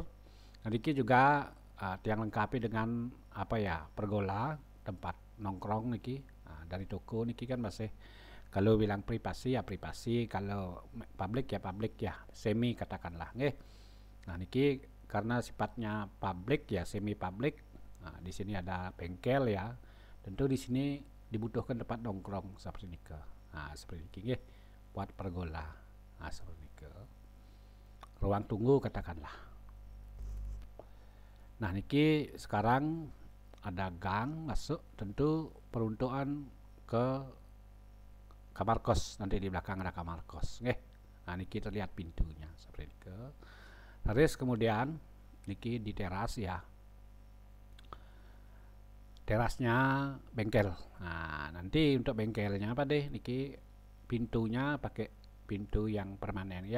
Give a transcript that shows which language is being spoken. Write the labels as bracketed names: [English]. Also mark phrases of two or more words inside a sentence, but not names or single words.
[Indonesian] Nah, niki juga tiang lengkapi dengan apa ya, pergola, tempat nongkrong niki. Nah, dari toko niki kan masih kalau bilang privasi ya privasi, kalau publik ya semi katakanlah nggih. Nah niki karena sifatnya publik ya semi publik. Nah, di sini ada bengkel ya. Tentu di sini dibutuhkan tempat nongkrong seperti niki. Nah seperti niki nggih buat pergola. Nah seperti niki. Ruang tunggu katakanlah. Nah niki sekarang ada gang masuk, tentu peruntukan ke kamar kos, nanti di belakang ada kamar kos nggih. Nah niki terlihat pintunya seperti itu. Terus kemudian niki di teras ya, terasnya bengkel. Nah nanti untuk bengkelnya apa deh niki pintunya pakai pintu yang permanen ya.